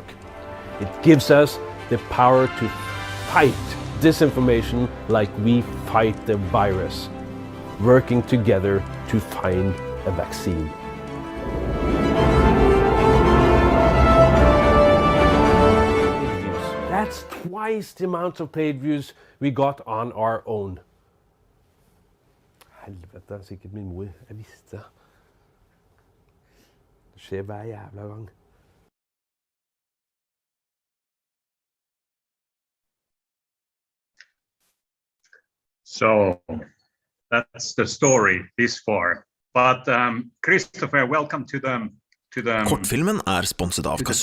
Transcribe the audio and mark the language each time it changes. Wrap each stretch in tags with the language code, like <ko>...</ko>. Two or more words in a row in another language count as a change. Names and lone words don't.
<en>It gives us the power to fight disinformation like we fight the virus, working together to find a vaccine. That's twice the amount of paid views we got on our own.</en> <no>Helvete, sikkert min mor. Jeg visste. Det skjer hver jævla gang.</no> <en>So that's the story this far. But Kristoffer, welcome to the</en> <no>Kortfilmen sponset av Kasumo.</no>